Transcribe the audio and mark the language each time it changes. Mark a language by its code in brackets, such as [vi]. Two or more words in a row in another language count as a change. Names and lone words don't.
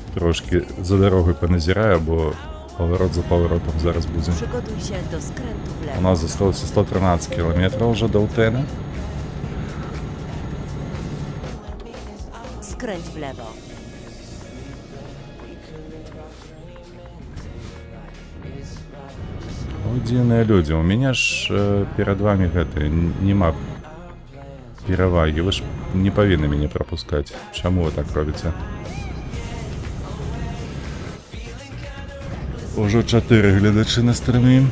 [uk] трошки за дорогою поназираю, бо поворот за поворотом зараз буде. [pl] Przygotuj się do skrętu w [uk] У [pl] lewo. [uk] нас залишилося 113 кілометрів вже до Утена. [pl] Skręć w lewo. [be] О, дзіўныя людзі, у мяне ж перад вами гэта нема перавагі, вы ж не павінны мяне прапускаць. Чаму вы так робіце? Ужо 4 гледачы на стрымі.